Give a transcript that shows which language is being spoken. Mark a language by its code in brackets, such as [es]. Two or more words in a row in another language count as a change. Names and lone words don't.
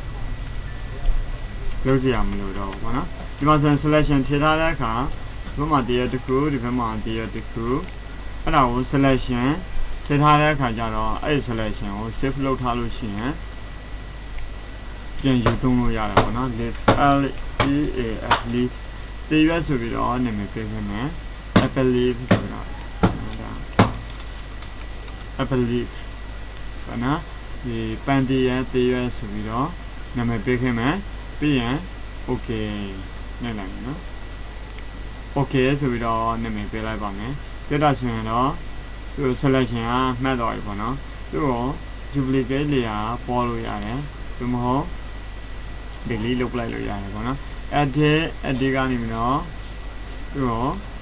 [my] လုပ်ကြရမလို့တော့ဘောနော်ဒီမှာဆိုရင် selection ထည့်ထားတဲ့အခါဒီဘက်မှာတရက်တစ်ခုဒီဘက်မှာတရက်တစ်ခုအဲ့ဒါကို selection ထည့်ထားတဲ့အခါကျတော့အဲ့ selection ကို save လုပ်ထားလို့ရှိရင်ပြန်ယူသုံးလို့ရတယ်ပေါ့နော် [en] leaf l e a f leaf [my] တရွက်ဆိုပြီးတော့နာမည်ပေးခဲ့မယ် [en] apple leaf [my] ဆိုတော့ [en] apple leaf [my] နော်ဒီပန်တီရဲ့တရွက်ဆိုပြီးတော့နာမည်ပေးခဲ့မယ်ပြီးရင် okay နဲ့လိုက်မယ်နော် okay ဆိုပြီးတော့နာမည်ပေးလိုက်ပါမယ်ပြတာဆိုရင်တော့သူ selection ကမှတ်တော့ပြီပေါ့နော်သူ့ကို [en] duplicate layer [my] ပေါ်လို့ရတယ်ဒီမဟုတ် delete လုပ်လိုက်လို့ရတယ်ပေါ့နော် edit ကနေပြီးတော့သူ့ကို